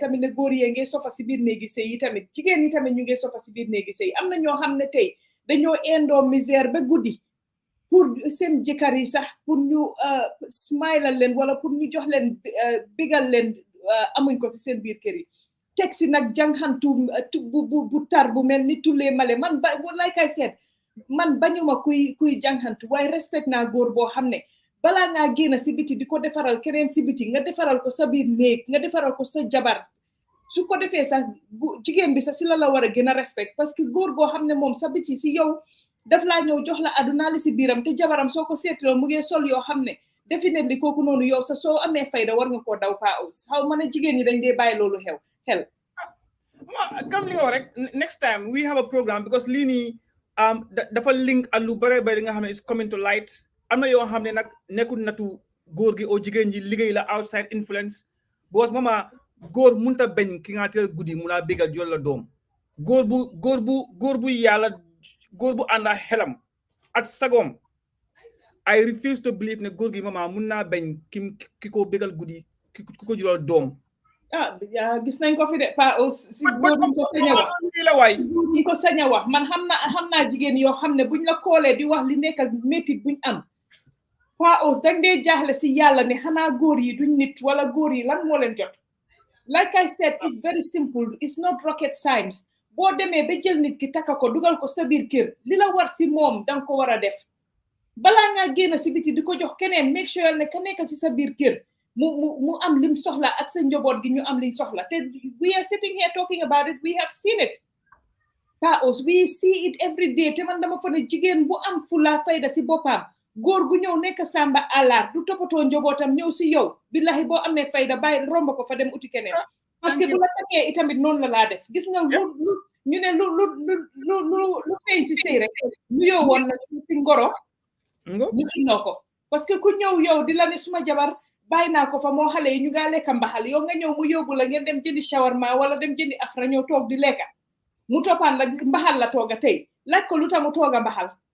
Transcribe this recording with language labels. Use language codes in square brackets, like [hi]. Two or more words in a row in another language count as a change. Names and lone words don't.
[wo] tamit ne góor yee ngee sofa si biir néegi sëy yi tamit jigéen ñi tamit ñu ngee sofa si biir néegi sëy am na ñoo xam ne tey dañoo indoo misère ba guddi pour seen jëkkër yi sax pour ñu smilal leen wala pour ñu jox leen bigal leen amuñ ko ci seen biir kër yi teg si nag jànxantu bu tar bu mel ni tulee male man ba [en] like I said [wo] man bañuma kuy jànxantu waaye respect naa góor boo xam ne balaa ngaa génn si biti di ko defaral keneen si biti nga defaral ko sa biir néeg nga defaral ko sa jabar su ko defee sax jigéen bi sax si la war a gën a respect parce que góor goo xam ne moom sa biti si yow daf laa ñëw jox la àdduna li si biiram te jabaram soo ko seetloo mu ngi sol yoo xam ne definitely kooku noonu yow sa soo amee fayda war nga koo daw pa aus xaw ma ne jigéen ñi dañ dee bàyyi loolu xel comme li nga wax rek [en] next time we have a program [wo] because lii nii dafa link ak lu bare bare li nga xam ne [en] is coming to light [wo] am na yoo xam ne nag nekkul natu góor gi oo jigéen ji liggéey la [en] outside influence because [wo] mama góor munta bañ ki nga teel guddi mu laa bégal jol la doom góor bu yàlla góor bu ànda xelam at sagoom [en] I refuse to believe [wo] ne góor gi mama mun naa bañ ki ko bégal guddi ki ko jural doom gis nañ ko fi de pa si góor ñu ko sañ a wax ñu ko sañ a wax man xam naa jigéen yoo xam ne buñ la koolee di wax li nekk métit buñ am pa aus dang dee jaaxle si yàlla ne xanaa góor yi duñ nit wala góor yi lan moo leen jot [en] like I said it's very simple it's not rocket science [wo] boo demee ba jël nit ki takka ko dugal ko sa biir kër li la war si moom danga ko war a def balaa ngaa génn si biti di ko jox keneen [en] make sure [wo] ne ka nekk si sa biir kër mu am lim soxla ak sa njaboot gi ñu am liñ soxla te [en] we are sitting here talking about it we have seen it [wo] pa aus [en] we see it every day [wo] te man dama fa ne jigéen bu am fula fayda si boppam góor gu ñëw nekk samba àllar du toppatoo njabootam ñëw si yow billahi boo amee fayda bàyyi romb ko fa dem uti keneen parce que bu la takkee itamit noonu la laa def gis nga ñu ne lu feeñ si sëy rek lu yow woon na si ngoro ñu innoo ko parce que ku ñëw yow di la ne suma jabar bàyyi naa ko fa moo xale yi ñu ngaa lekka mbaxal yow nga ñëw mu yóbbu la ngeen dem jëndi shawarma wala dem jëndi afra ñëw toog di lekka mu toppaan la mbaxal la tooga tey laaj ko lu tax mu tooga mbaxal